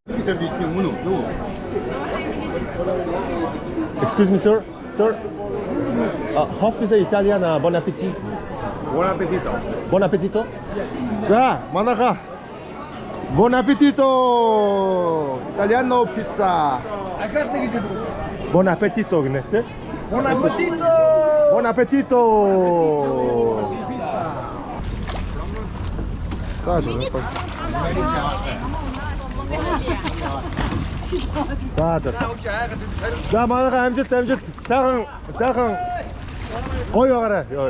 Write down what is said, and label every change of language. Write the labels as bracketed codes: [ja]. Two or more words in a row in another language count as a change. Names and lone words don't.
[en] Excuse me, sir. Sir. How to say Italian [fr] bon appetit? [it] Buon appetito. Bon appetito. [ko] 자, 만화가. [it] Buon appetito. Italiano pizza. Buon appetito [mn] гэнэ тэ. [it] Buon appetito. Buon appetito. [mn] За манайха амжилт. Сайхан гоё байгаарай.